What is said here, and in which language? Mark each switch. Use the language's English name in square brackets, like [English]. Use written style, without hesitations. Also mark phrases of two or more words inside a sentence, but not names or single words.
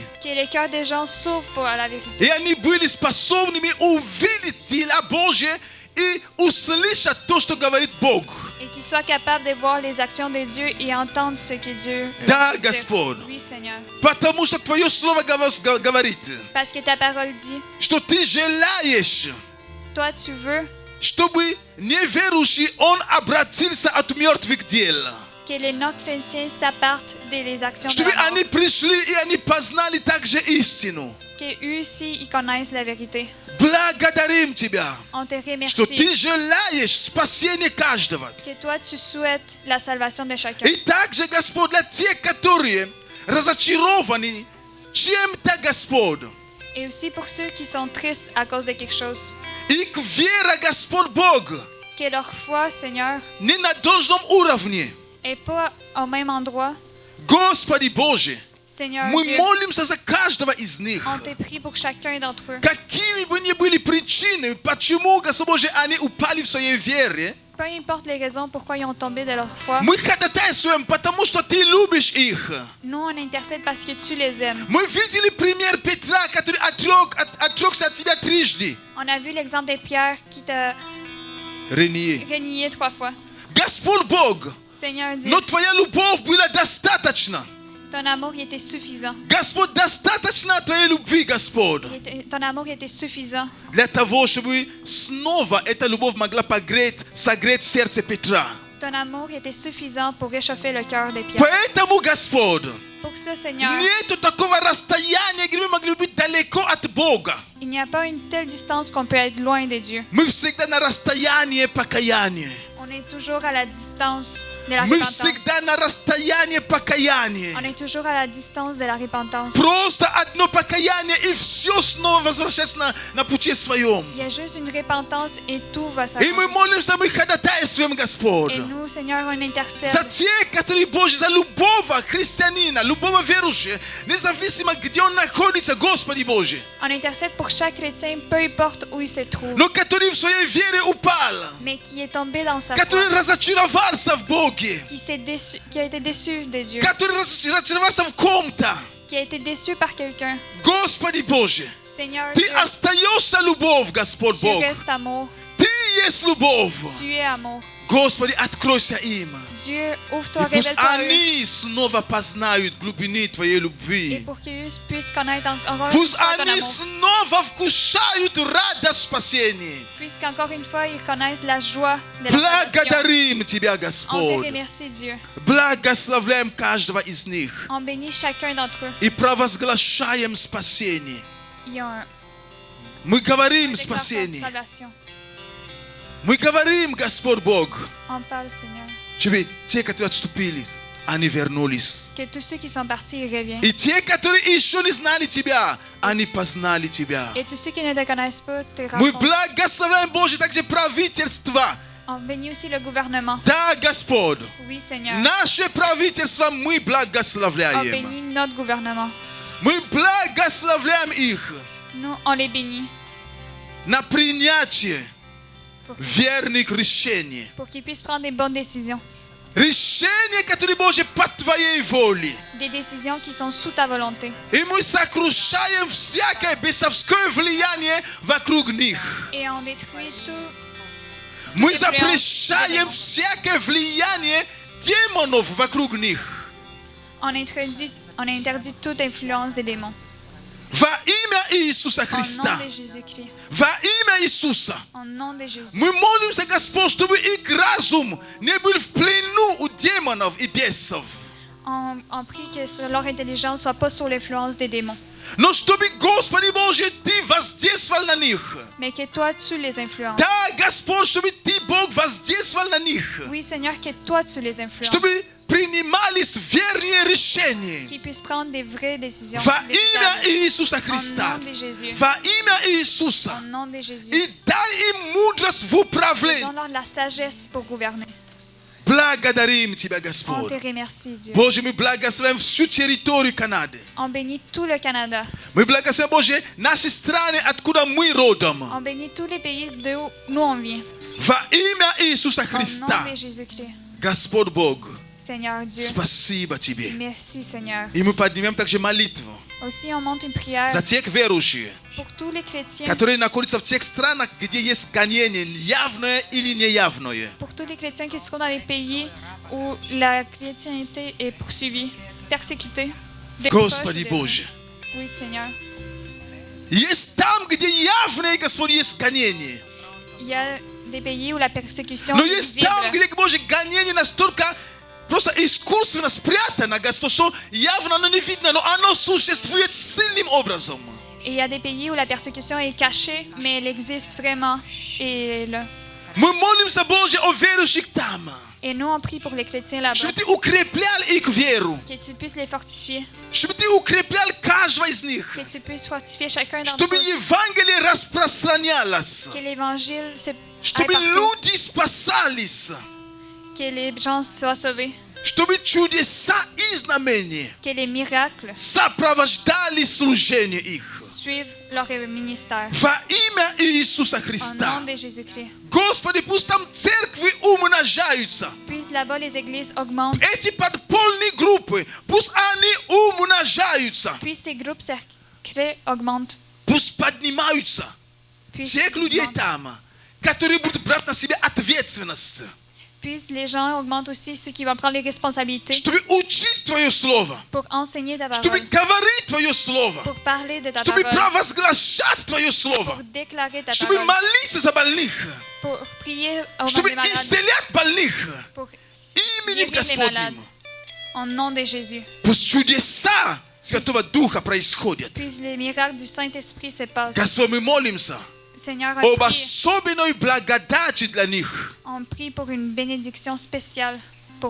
[French] Que les cœurs des gens s'ouvrent pour la vérité. [Russian] И они были способными увидеть дела Божьи и услышать то, что говорит Бог. [French] Et qu'ils soient capables de voir les actions de Dieu et entendre ce que Dieu [Russian] Да, [French] dit. [Russian] Господь. [French] Oui, Seigneur. [Russian] Потому что Твое Слово говорит, [French] Parce que ta parole dit, [Russian] что Ты желаешь, [French] toi tu veux [Russian] чтобы неверующий, он обратился от мертвых дел. [French] que les non-chrétiens s'appartent des actions de [Russian] Чтобы [French] la mort. [Russian] они пришли и они познали также истину. [French] Que eux aussi, ils connaissent la vérité. [Russian] Благодарим Тебя, [French] On te [Russian] что [French] remercie [Russian] Ты желаешь спасения каждого. [French] que toi tu souhaites la salvation de chacun. [Russian] И также, Господь, для тех, которые разочарованы чем-то, Господь. [French] Et aussi pour ceux qui sont tristes à cause de quelque chose. [Russian] Их вера, Господь Бог, [French] Que leur foi, Seigneur, [Russian] не на должном уровне. [French] est pas au même endroit. [Russian] Господи Боже, [French] Seigneur [Russian] мы [French] Dieu, [Russian] молимся за каждого из них. [French] on te prie pour chacun d'entre eux. [Russian] Какими бы ни были причины, почему, Господь Боже, они упали в своей вере, [French] Peu importe les raisons pourquoi ils ont tombé de leur foi, [Russian] мы ходатайствуем, потому что Ты любишь их. [French] nous on intercède parce que tu les aimes. [Russian] Мы видели пример Петра, который отрекся от Тебя трижды. [French] On a vu l'exemple de Pierre qui t'a Рenié. renié 3 fois. [Russian] Господь Бог, [French] Seigneur Dieu, [Russian] но Твоя любовь была достаточно. [French] ton amour il était suffisant. [Russian] Господь, достаточно Твоей любви, Господь, [French] Ton amour il était suffisant [Russian] для того, чтобы снова эта любовь могла согреть сердце Петра. [French] Ton amour était suffisant pour réchauffer le cœur de Pierre. [Russian] Поэтому, Господь, [French] Pour ça, Seigneur, [Russian] нету такого расстояния, где мы могли быть далеко от Бога. [French] il n'y a pas une telle distance qu'on peut être loin de Dieu. [Russian] Мы всегда на расстоянии покаяния. [French] On est toujours à la distance de la [Russian] Мы [French] repentance. [Russian] всегда на расстоянии покаяния. [French] On est toujours à la distance de la repentance. [Russian] Просто одно покаяние, и все снова возвращается на пути своем. [French] Il y a juste une repentance et tout va [Russian] И мы [French] s'accomplir. [Russian] молимся, мы ходатайствуем, Господь. [French] Et nous, Seigneur, on intercède [Russian] За тех, которые, Боже, за любого христианина, любого верующего, независимо, где он находится, Господи Боже, [French] On intercède pour chaque chrétien, peu importe où il se trouve, [Russian] но который в своей вере упал, [French] mais qui est tombé dans sa [Russian] который [French] foi, [Russian] разочаровался в Боге, [French] qui a été déçu de Dieu, [Russian] который разочаровался в ком-то. [French] qui a été déçu par quelqu'un. [Russian] Господи Боже, [French] Seigneur [Russian] Ты [French] Dieu, [Russian] остаешься любовь, Господь [French] tu [Russian] Бог. [French] restes amour, [Russian] Ты есть любовь. [French] tu es amour. [Russian] Господи, откройся им. [French] Dieu, ouvre-toi, [Russian] И пусть [French] révèle-toi à eux. [Russian] они снова познают глубины Твоей [French] Et [Russian] любви. [French] pour qu'ils puissent connaître encore une [Russian] Пусть [French] fois ton [Russian] они [French] amour. [Russian] снова вкушают радость спасения. [French] Puisqu'encore une fois, ils connaissent la joie de la salvation. [Russian] Благодарим Тебя, [French] On te [Russian] Господь. [French] remercie, Dieu. [Russian] Благословляем каждого из них. [French] On bénit chacun d'entre eux. [Russian] И провозглашаем спасение. [French] Il y a un [Russian] Мы говорим [French] déclaration de [Russian] спасение. [French] salvation. [Russian] Мы говорим, Господь Бог, [French] On parle, Seigneur. [Russian] чтобы те, которые отступили, они вернулись. [French] Que tous ceux qui sont partis, ils reviennent. [Russian] И те, которые еще не знали Тебя, они познали Тебя. [French] Et tous ceux qui ne te connaissent pas, te [Russian] Мы [French] rencontrent. [Russian] благословляем, Боже, также правительство. [French] On bénit aussi le gouvernement. [Russian] Да, Господь, [French] Oui, Seigneur. [Russian] наше правительство мы [French] On [Russian] благословляем. [French] bénit notre gouvernement. [Russian] Мы благословляем их [French] Nous, on les bénit [Russian] на принятие [French] pour, [Russian] верных решений. [French] pour qu'ils puissent prendre des bonnes décisions. [Russian] Решения, которые, Боже, по Твоей воле. [French] Des décisions qui sont sous ta volonté. [Russian] И мы сокрушаем всякое бесовское влияние вокруг них. [French] Et on détruit tout [Russian] Мы [French] influence [Russian] запрещаем [French] des démons. [Russian] всякое влияние демонов вокруг них. [French] On interdit toute influence des démons. [Russian] Во имя Иисуса [French] Au nom [Russian] Христа. [French] de Jésus-Christ. [Russian] Во имя Иисуса. [French] Au nom de Jésus. [Russian] Мы молимся, Господь, чтобы их разум не был в плену у демонов и бесов. [French] On prie que leur intelligence ne soit pas sous l'influence des démons, [Russian] Но чтобы, Господи Боже, Ты воздействовал на них. [French] mais que toi, tu les influences. [Russian] Да, Господь, чтобы Ты, Бог, воздействовал на них. [French] Oui, Seigneur, que toi, tu les influences. [Russian] Чтобы принимались верные решения. [French] Qu'ils puissent prendre des vraies décisions. [Russian] Во имя [French] véritables. [Russian] Иисуса [French] Au [Russian] Христа. [French] nom de Jésus. [Russian] Во имя [French] Au [Russian] Иисуса. [French] nom de Jésus. [Russian] И дай им мудрость в управлении. [French] Donne-leur de la sagesse pour gouverner. [Russian] Благодарим Тебя, [French] On [Russian] Господь. [French] te remercie, Dieu. [Russian] Боже, мы благословим всю территорию Канады. [French] On bénit tout le Canada. [Russian] Мы благословим, Боже, наши страны, откуда мы родом. [French] On bénit tous les pays d'où nous on vient. [Russian] Во имя Иисуса [French] Au [Russian] Христа. [French] nom de Jésus-Christ. [Russian] Господь Бог, [French] Seigneur Dieu. [Russian] спасибо Тебе. [French] Merci, Seigneur. [Russian] И мы поднимем также молитву [French] Aussi, on monte une prière [Russian] за тех верующих, [French] pour tous les chrétiens. [Russian] которые находятся в тех странах, где есть гонение, явное или неявное. [French] Pour tous les chrétiens qui se trouvent dans les pays où la chrétienté est poursuivie, persécutée. des [Russian] Господи [French] proches, [Russian] Боже, [French] Oui, Seigneur. [Russian] есть там, где явное, Господь, есть гонение. [French] Il y a des pays où la persécution [Russian] Но [French] est [Russian] есть там, [French] visible. [Russian] где, Боже, гонение настолько просто искусственно спрятано, Господь, что явно оно не видно, но оно существует сильным образом. [French] Et il y a des pays où la persécution est cachée, mais elle existe vraiment. Et, là. [Russian] Мы молимся, Боже, о верующих там. [French] Et nous, on prie pour les chrétiens là-bas. [Russian] Чтобы Ты укреплял их веру. [French] Que tu puisses les fortifier. [Russian] Чтобы Ты укреплял каждого из них. [French] Que tu puisses fortifier chacun d'entre [Russian] Чтобы [French] eux. [Russian] Евангелие распространялось. [French] Que l'évangile se [Russian] Чтобы [French] aille partout. [Russian] люди спасались. [French] Que les gens soient sauvés. [Russian] Чтобы чудеса и знамения [French] Que les miracles [Russian] сопровождали служение их. [French] suivent leur ministère. [Russian] Во имя Иисуса [French] Au [Russian] Христа. [French] nom de Jésus-Christ. [Russian] Господи, пусть там церкви умножаются. [French] Puisse là-bas les églises augmentent. [Russian] Эти подпольные группы, пусть они умножаются. [French] Puisse ces groupes secrets augmentent. [Russian] Пусть поднимаются. [French] Puisse, [Russian] Тех людей там, которые будут брать на себя ответственность. [French] puisse les gens augmentent aussi ceux qui vont prendre les responsabilités [Russian] Чтобы учить Твое Слово. [French] pour enseigner ta [Russian] Чтобы [French] parole, [Russian] говорить Твое Слово. [French] pour parler de ta [Russian] Чтобы [French] parole, [Russian] провозглашать Твое Слово. [French] pour déclarer ta [Russian] Чтобы [French] parole, [Russian] молиться за больных. [French] pour prier au nom [Russian] Чтобы [French] des malades, [Russian] исцелять больных. [French] pour [Russian] Именем [French] guérir les malades. [Russian] Господним. [French] Au nom de Jésus. [Russian] Пусть чудеса Святого Духа происходят. [French] Puisse les miracles du Saint-Esprit se passent. [Russian] Господь, мы молимся [French] Seigneur, on [Russian] об [French] prie, [Russian] особенной благодати для них. [French] on prie pour une bénédiction spéciale pour